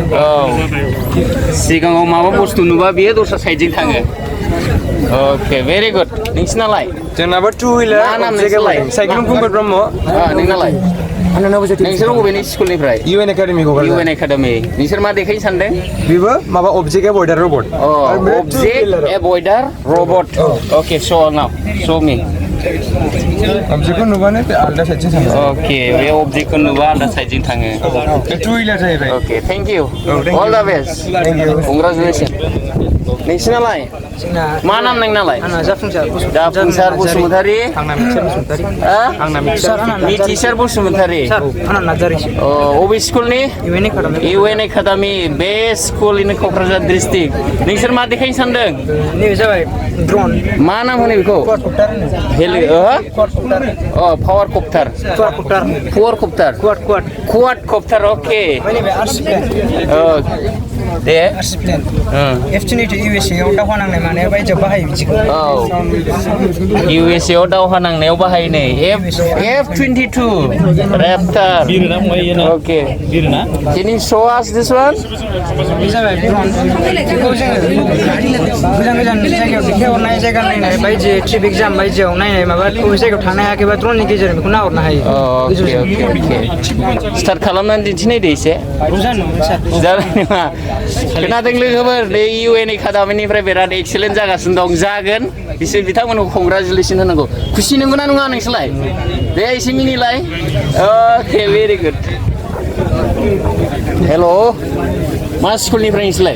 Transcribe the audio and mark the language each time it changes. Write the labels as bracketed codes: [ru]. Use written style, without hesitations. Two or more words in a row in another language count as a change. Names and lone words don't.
[brx] औ सिगाङाव माबा बुस्थु नुबा बेयो दस्रा साइडजों थाङो [en] okay very good [brx] नोंसिनालाय जोंनाबो [en] two wheeler [brx] मा नाम नोंसोरलाय साइक्लुम फुंकर ब्रह्म नोंनालाय नोंसोर बबेनि स्कुलनिफ्राय इउएन एकाडेमि इउएन एकाडेमि नोंसोर मा देखायनो सानदों बेबो माबा [en] object avoider robot object avoider robot okay show now show me [brx] अबजेक्टखौ नुबानो बे आलदा साइडजों थाङो ओके बे अबजेक्टखौ नुबा आलदा साइडजों थाङो बे [en] two wheeler [brx] जाहैबाय [en] okay thank you all the best congratulation [brx] नोंसिनालाय मा नाम नोंनालाय जाफुंसार बसुमतारी मिथिसार बसुमतारी अबे स्कुलनि इउएन एकाडेमि [en] best school in Kokrajhar district [brx] नोंसोर मा देखायनो सानदों नैबे जाबाय ड्रन मा नाम होनो बेखौ पावार कप्टार [en] quad copter [brx] ओके दे F-22 USA आव दावहा नांनाय मानायाव बायजोआव बाहायो बिदिखौ [en] USA [brx] आव दावहा नांनायाव बाहायनो [en] F-22 Raptor ओके Can you show us this one [brx] बे जाबाय ड्रन बेखौ जोङो गोजान जायगायाव दैथायहरनाय जायगा नायनाय बायजो [en] traffic jam [brx] बायजोआव नायनाय माबा बबे जायगायाव थांनो हायाखैबा ड्रननि गेजेरजों बेखौ नाहरनो हायो [en] okay start [brx] खालामनानै दिन्थिनाय दे एसे जानाय नङा खोनादों लोगोफोर बे इउएन एकाडेमिनिफ्राय बिराद एक्सेलेन्ट जागासिनो दं जागोन बिसोर बिथांमोनखौ कंग्रेचुलेसन होनांगौ खुसि नंगौना नङा नोंसोरलाय दे एसे मिनिलाय [en] okay very good hello' [brx] मा स्कुलनिफ्राय नोंसोरलाय